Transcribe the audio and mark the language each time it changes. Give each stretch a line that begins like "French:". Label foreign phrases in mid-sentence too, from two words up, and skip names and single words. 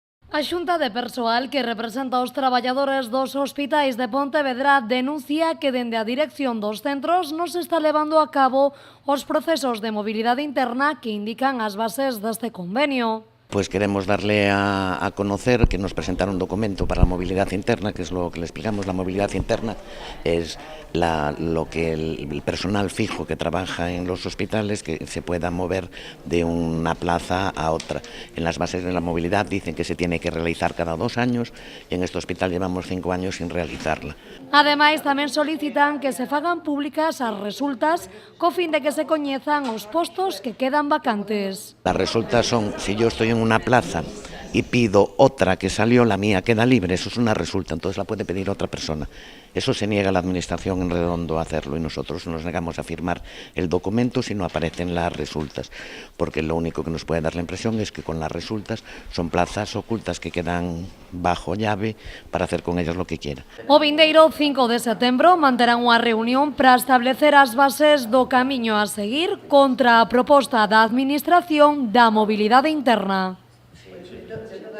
Galician: A Xunta de Persoal que representa os traballadores dos hospitais de Pontevedra denuncia que dende a dirección dos centros non se está levando a cabo os procesos de mobilidade interna que indican as bases deste convenio.
Spanish: Pues queremos darle a conocer que nos presentaron un documento para la movilidad interna, que es lo que le explicamos. La movilidad interna es lo que el personal fijo que trabaja en los hospitales que se pueda mover de una plaza a otra. En las bases de la movilidad dicen que se tiene que realizar cada 2 años y en este hospital llevamos 5 años sin realizarla.
Galician: Ademais, tamén solicitan que se fagan públicas as resultas co fin de que se coñezan os postos que quedan vacantes.
Spanish: Las resultas son, si yo estoy en una plaza y pido otra que salió, la mía queda libre, eso es una resulta, entonces la puede pedir otra persona. Eso se niega la administración en Redondo a hacerlo y nosotros nos negamos a firmar el documento si no aparecen las resultas, porque lo único que nos puede dar la impresión es que con las resultas son plazas ocultas que quedan bajo llave para hacer con ellas lo que quiera.
Galician: O vindeiro 5 de setembro manterán unha reunión para establecer as bases do camiño a seguir contra a proposta da Administración da mobilidade interna.